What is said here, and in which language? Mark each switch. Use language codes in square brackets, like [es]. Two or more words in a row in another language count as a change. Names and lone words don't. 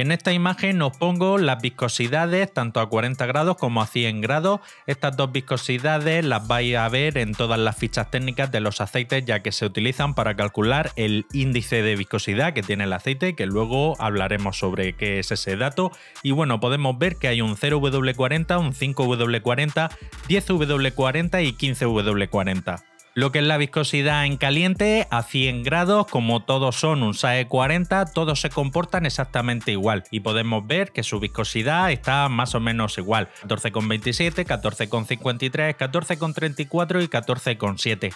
[es] En esta imagen os pongo las viscosidades tanto a 40 grados como a 100 grados. Estas dos viscosidades las vais a ver en todas las fichas técnicas de los aceites, ya que se utilizan para calcular el índice de viscosidad que tiene el aceite, que luego hablaremos sobre qué es ese dato. Y bueno, podemos ver que hay un 0W40, un 5W40, 10W40 y 15W40. Lo que es la viscosidad en caliente a 100 grados, como todos son un SAE 40, todos se comportan exactamente igual y podemos ver que su viscosidad está más o menos igual: 14,27, 14,53, 14,34 y 14,7.